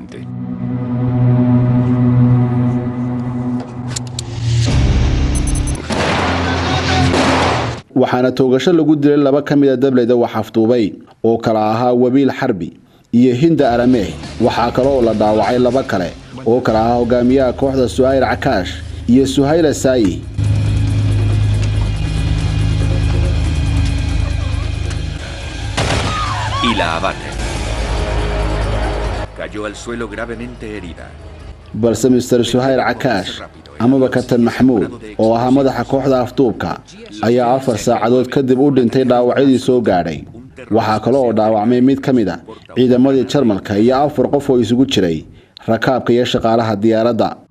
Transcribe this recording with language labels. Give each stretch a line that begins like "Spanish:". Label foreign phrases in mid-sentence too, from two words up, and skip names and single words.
Somali: waxaana toogasho lagu dilay 2 kamid ah dableyda wax afduubay oo kala ahaa Wabiil Xarbi iyo Hinda Arameh waxa kale oo la dhaawacay 2 kale oo kala ahaa hogaamiyaha kooxda Suhayl Akaash iyo Suhayl Saayi
Spanish: y la abate. Cayó al suelo gravemente herida. balse Mr.
Somali: Suhayl Akaash amaba Kabtan Maxamuud oo ahaa madaxa kooxda afduubka ayaa 4 saacadood kadib u dhintay dhaawacyadii soo gaadhay waxa kale oo dhaawacmay mid kamid ah ciidamadii Jarmalka iyo 4 qof oo isugu jiray rakaabka iyo shaqaalaha diyaaradda